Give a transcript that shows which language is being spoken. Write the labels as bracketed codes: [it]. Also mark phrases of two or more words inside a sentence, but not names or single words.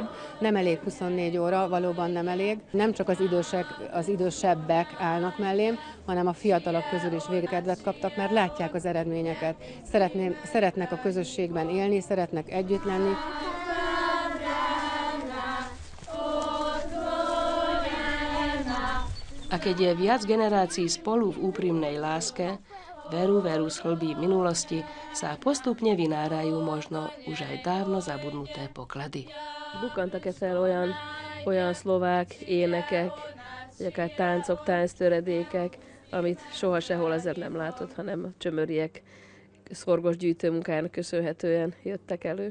[hu] Nem elég 24 óra, valóban nem elég. Nem csak az idősebbek állnak mellém, hanem a fiatalok közül is végkedvet kaptak, mert látják az eredményeket. Szeretnek a közösségben élni, szeretnek együtt lenni. [sk] A keď je viac generácií spolu v úprimnej láske, veru z hlbí minulosti sa postupne vynárajú možno už aj dávno zabudnuté poklady. [hu] Bukkantak-e fel olyan szlovák énekek, vagy akár táncok, tánctöredékek, amit soha sehol azért nem látott, hanem a csömöriek szorgos gyűjtőmunkájának köszönhetően jöttek elő?